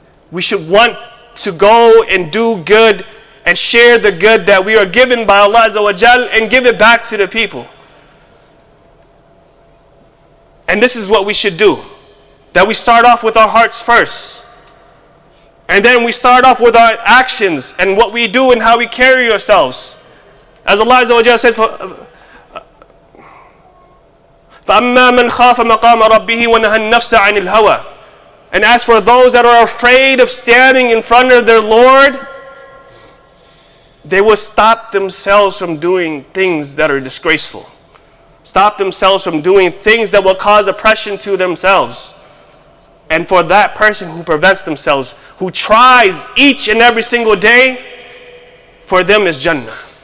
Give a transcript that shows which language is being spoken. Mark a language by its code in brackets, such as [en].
[en] We should want to go and do good and share the good that we are given by Allah Azza wa Jal and give it back to the people. And this is what we should do. That we start off with our hearts first. And then we start off with our actions and what we do and how we carry ourselves. As Allah Azza wa Jal said, [ar] فَأَمَّا مَنْ خَافَ مَقَامَ رَبِّهِ وَنَهَى النَّفْسَ عَنِ الْهَوَى. [en] And as for those that are afraid of standing in front of their Lord, they will stop themselves from doing things that are disgraceful. Stop themselves from doing things that will cause oppression to themselves. And for that person who prevents themselves, who tries each and every single day, for them is Jannah.